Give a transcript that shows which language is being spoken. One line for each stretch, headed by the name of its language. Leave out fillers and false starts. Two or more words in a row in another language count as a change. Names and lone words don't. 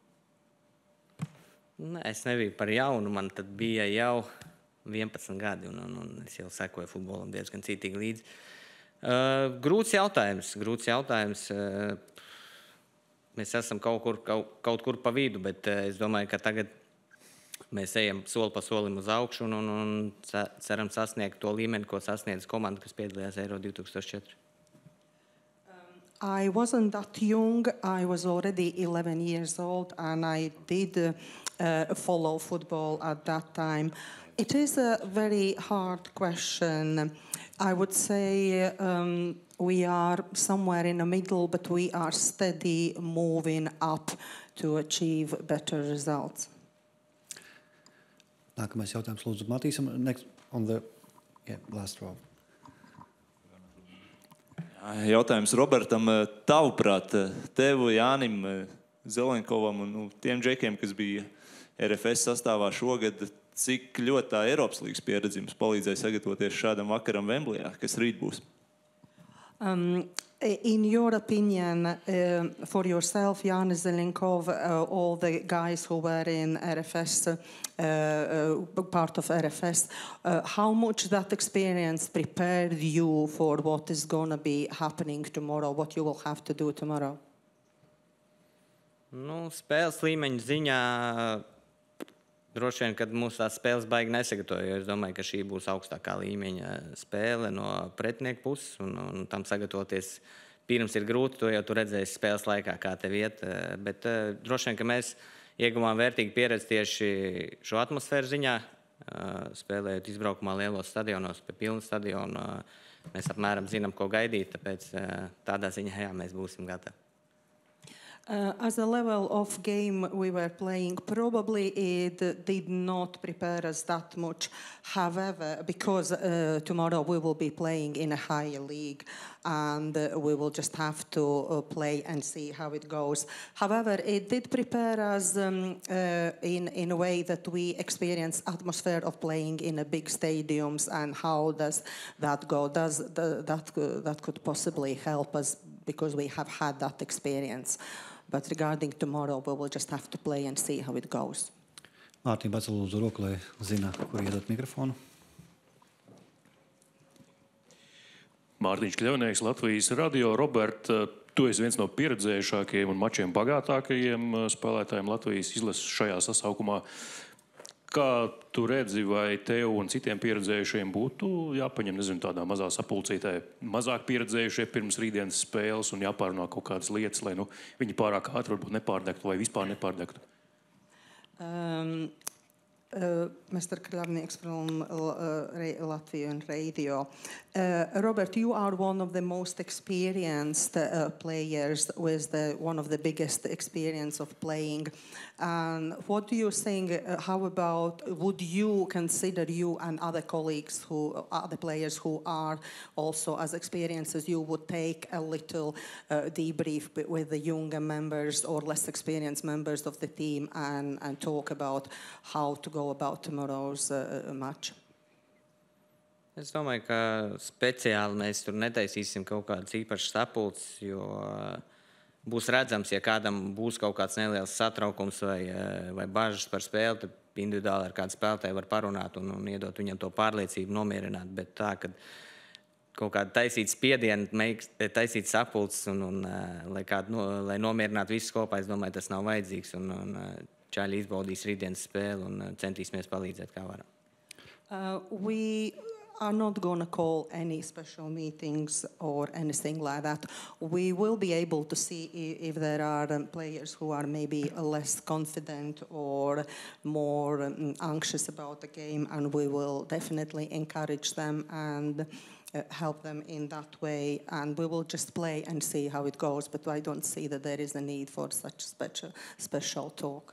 Latvian: Es nebiju par jaunu, man tad bija jau 11 gadi, un es jau sekoju futbolam diezgan cītīgi līdzi. Grūts jautājums. Mēs esam kaut kur pa vidu, bet es domāju, ka tagad mēs ejam soli pa solim uz augšu un ceram sasniegt to līmeni, ko sasniedz komanda, kas piedalījās Euro 2004.
English: I wasn't that young. I was already 11 years old, and I did follow football at that time. It is a very hard question. I would say we are somewhere in the middle, but we are steady moving up to achieve better results.
Latvian: Nākamais jautājums lūdzu Matīsam.
English: Next on the last row.
Latvian: Jautājums Robertam. Tavuprāt, tev, Jānim, Zelenkovam un tiem džekiem, kas bija RFS sastāvā šogad, cik ļoti tā Eiropas līgas pieredze jums palīdzēja sagatavoties šādam vakaram Vemblijā, kas rīt būs?
English: In your opinion, for yourself, Jānis Zelenkov, all the guys who were in RFS, part of RFS, how much that experience prepared you for what is going to be happening tomorrow, what you will have to do tomorrow?
Latvian: Spēles līmeņa ziņā droši vien, kad mūsu tās spēles baigi nesagatavoja, jo es domāju, ka šī būs augstākā līmeņa spēle no pretinieku puses, un tam sagatavoties pirms ir grūti, to jau tu redzēsi spēles laikā, kā tev iet, bet droši vien, ka mēs ieguvām vērtīgu pieredzi tieši šo atmosfēru ziņā, spēlējot izbraukumā lielos stadionos, pie pilna stadiona, mēs apmēram zinām, ko gaidīt, tāpēc tādā ziņā, jā, mēs būsim gatavi.
English: As a level of game we were playing, probably it did not prepare us that much. However, because tomorrow we will be playing in a higher league and we will just have to play and see how it goes. However, it did prepare us in a way that we experience atmosphere of playing in a big stadiums, and how does that go? That could possibly help us because we have had that experience. But regarding tomorrow, we will just have to play and see how it goes.
Latvian: Mārtiņ, pacel lūdzu roku, lai zina, kur iedot mikrofonu. Mārtiņš Kļavnieks, Latvijas radio. Robert, tu esi viens no pieredzējušākajiem un mačiem bagātākajiem spēlētājiem Latvijas izlases šajā sasaukumā. Kā tu redzi, vai tev un citiem pieredzējušiem būtu jāpaņem, tādā mazā sapulcītē mazāk pieredzējušie pirms rītdienas spēles un jāpārunā kaut kādas lietas, lai viņi pārāk ātri varbūt nepārdegtu vai vispār nepārdegtu?
English: Mr. Kļavnieks from Latvian Radio. Robert, you are one of the most experienced players with one of the biggest experience of playing. And what do you think, how about, would you consider you and other colleagues, other players who are also as experienced as you, would take a little debrief with the younger members or less experienced members of the team and talk about how to go about tomorrow's match?
Latvian: Es domāju, ka speciāli mēs tur netaisīsim kaut kādas īpašas sapulces, jo būs redzams, ja kādam būs kaut kāds neliels satraukums vai bažas par spēli, tad individuāli ar kādu spēlētāju var parunāt un iedot viņam to pārliecību, nomierināt. Bet tā, ka kaut kāda taisīt spiedienu, taisīt sapulces lai nomierinātu visus kopā, es domāju, tas nav vajadzīgs. Un čaļi izbaudīs rītdienas spēli un centīsimies palīdzēt, kā varam.
English: We are not going to call any special meetings or anything like that. We will be able to see if there are players who are maybe less confident or more anxious about the game, and we will definitely encourage them and help them in that way, and we will just play and see how it goes, but I don't see that there is a need for such special talk.